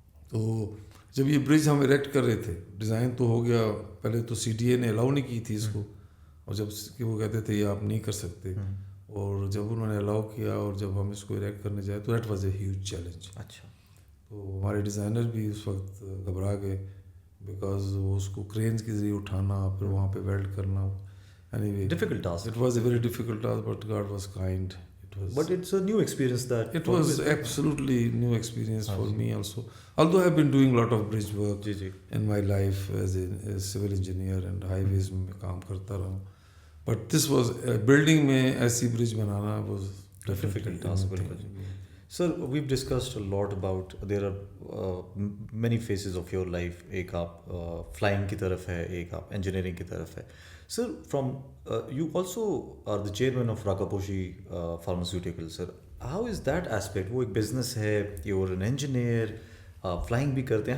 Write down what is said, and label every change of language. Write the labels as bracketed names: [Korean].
[Urdu] تو جب یہ برج ہم اریکٹ کر رہے تھے, ڈیزائن تو ہو گیا, پہلے تو CDA نے الاؤ نہیں کی تھی اس کو, اور جب کہ وہ کہتے تھے یہ آپ نہیں کر سکتے, اور جب انہوں نے الاؤ کیا اور جب ہم اس کو اریکٹ کرنے جائے تو [English] That was a huge challenge. [Urdu] اچھا. تو ہمارے ڈیزائنر بھی اس وقت گھبرا گئے بیکاز وہ اس کو کرینز کے ذریعے اٹھانا پھر وہاں پہ ویلڈ کرنا. [English] Anyway, Difficult task. it was a very difficult task, but God was kind. But it's a new experience that. It was absolutely new experience for me also. Although I've been doing a lot of bridge work in my life as a civil engineer and highways [Urdu] میں کام کرتا رہا ہوں. [English] But this was building [Urdu] میں ایسی [English] bridge بنانا was difficult task. Sir, we've discussed a lot about there are many phases of your life. [Urdu] ایک آپ flying کی طرف ہے, ایک آپ engineering کی طرف ہے. [English] Sir, from you also are the chairman of Rakaposhi Pharmaceuticals, sir. How is that aspect? [Urdu] وہ ایک business ہے, [English] you're an engineer, [Urdu] flying بھی کرتے ہیں.